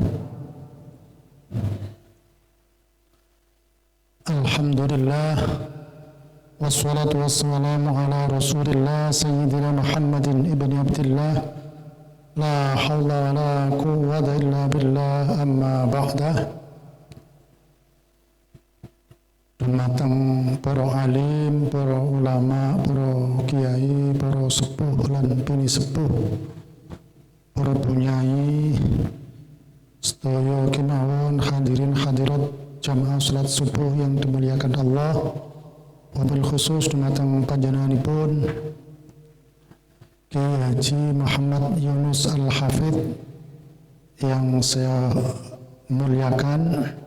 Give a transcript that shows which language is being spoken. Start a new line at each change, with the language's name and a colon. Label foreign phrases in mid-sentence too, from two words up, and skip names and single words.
Arabic: الحمد لله، والصلاة والسلام على رسول الله سيدنا محمد بن عبد الله، لا حول ولا قوة إلا بالله، أما بعد.
Javanese: Dumateng para alim, para ulama, para kiai, para sepuh lan pini sepuh, para bunyai, sedaya kemawon hadirin hadirat
Indonesian: jamaah salat subuh yang dimuliakan Allah.
Arabic: وبالخصوص
Javanese: dumateng panjenenganipun Kiai Haji Muhammad Yunus Al-Hafidh
Indonesian: yang saya muliakan.